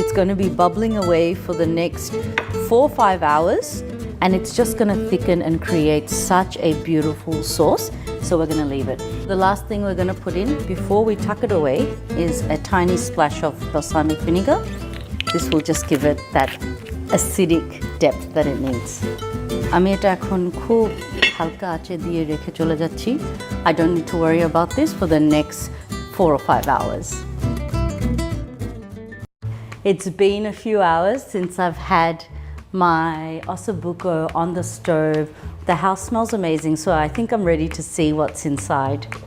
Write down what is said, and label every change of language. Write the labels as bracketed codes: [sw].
[en] It's going to be bubbling away for the next 4 or 5 hours, and it's just going to thicken and create such a beautiful sauce. So we're going to leave it. The last thing we're going to put in before we tuck it away is a tiny splash of balsamic vinegar. This will just give it that acidic depth that it needs. [bn] আমি এটা এখন খুব হালকা আঁচে দিয়ে রেখে চলে যাচ্ছি. [en] I don't need to worry about this for the next 4 or 5 hours. It's been a few hours since I've had my Osso Buco on the stove. The house smells amazing, so I think I'm ready to see what's inside.